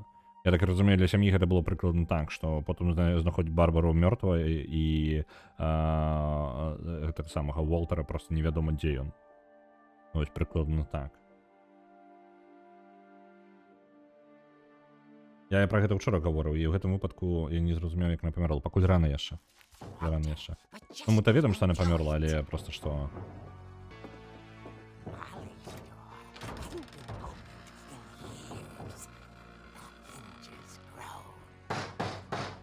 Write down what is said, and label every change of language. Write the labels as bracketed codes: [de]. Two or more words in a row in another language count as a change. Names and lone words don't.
[be] Я так разумею, для сям'і гэта было прыкладна так, што потым знаходзіць Барбару мёртвай і гэтага самага Волтера проста невядома, дзе ён. Вось прыкладна так. Я пра гэта ўчора гаворыў, і ў гэтым выпадку я не зразумеў, як яна памерла. Пакуль рана яшчэ. Рана яшчэ. [en] But just [be] Ну, мы-то ведам, што яна [en] enjoy [be] памерла, [en] it. [be] але проста што... [en] Molly's door hadn't been opened in years. The hinges groan.